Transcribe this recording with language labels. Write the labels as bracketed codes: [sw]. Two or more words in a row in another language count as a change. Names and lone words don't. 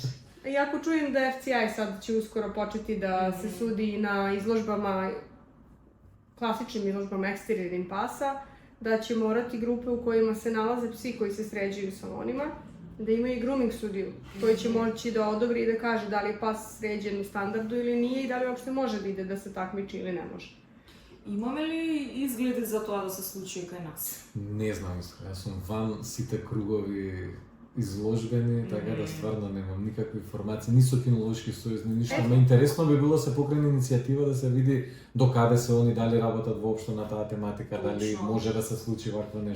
[sr] Iako čujem da FCI sad će uskoro početi da se sudi na izložbama, klasičnim izložbama eksteriornim pasa, da će morati grupe u kojima se nalaze psi koji se sređuju salonima, da imaju i grooming sudiju, koji će moći da odobri i da kaže da li je pas sređen u standardu ili nije i da li uopšte može da ide da se takmiči ili ne može. [mk] Имаме ли изгледи за тоа да се случи кај нас? Не знам, јас сум ван сите кругови изложбени, така да стварно немам никакви информации, ни со кинолошки сојуз, ни ништо. Ме интересно би било се покрене иницијатива да се види докаде се они, дали работат воопшто на таа тематика, дали може да се случи вакво нешто.